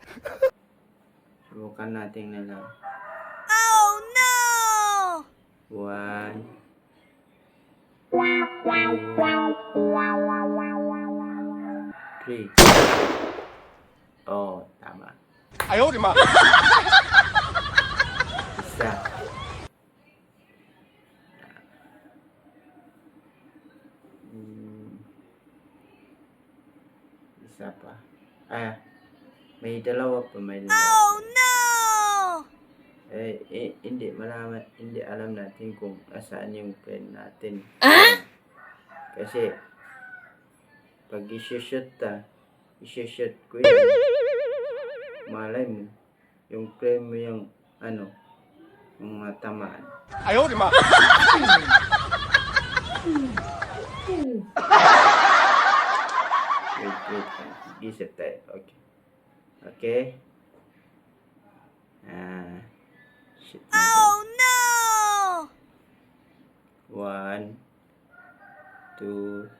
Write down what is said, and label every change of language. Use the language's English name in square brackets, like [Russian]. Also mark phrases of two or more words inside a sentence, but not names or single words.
[Filipino] Subukan natin na lang. [English] Oh no! 1, 2, 3. [Filipino] Oh, tama. [Chinese] 哎呦我的妈！ [Filipino] Isa. Isa pa. May dalawa pa, may dalawa. [English] Oh no! [Filipino] Hindi malaman, hindi alam natin kung asaan yung pen natin. Kasi, pag i-shoot ko yun, malay mo, yung pen mo yung, yung matamaan. [Chinese] 哎呦我的妈！ [Filipino] Wait. Isip tayo. Okay. Shit natin. [English] Oh no! 1, 2, 3.